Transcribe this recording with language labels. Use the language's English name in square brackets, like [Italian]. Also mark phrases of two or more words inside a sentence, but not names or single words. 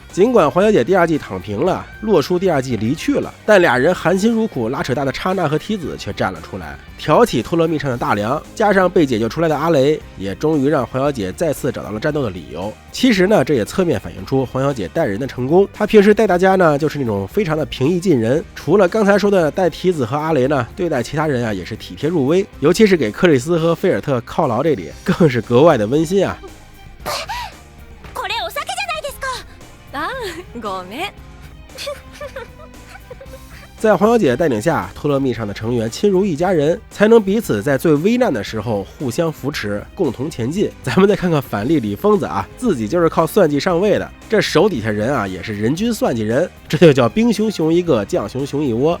[Chinese] 尽管黄小姐第二季躺平了，洛叔第二季离去了，但俩人含辛茹苦拉扯大的刹那和提子却站了出来，挑起托勒密上的大梁，加上被解救出来的阿雷，也终于让黄小姐再次找到了战斗的理由。其实呢，这也侧面反映出黄小姐带人的成功。她平时带大家呢，就是那种非常的平易近人。除了刚才说的带提子和阿雷呢，对待其他人啊也是体贴入微，尤其是给克里斯和菲尔特犒劳这里，更是格外的温馨啊。 [Japanese] これお酒じゃないですか。あ、ごめん。 [Chinese] 在黄小姐带领下，托勒密上的成员亲如一家人，才能彼此在最危难的时候互相扶持，共同前进。咱们再看看反例李疯子啊，自己就是靠算计上位的，这手底下人啊也是人均算计人，这就叫兵熊熊一个，将熊熊一窝。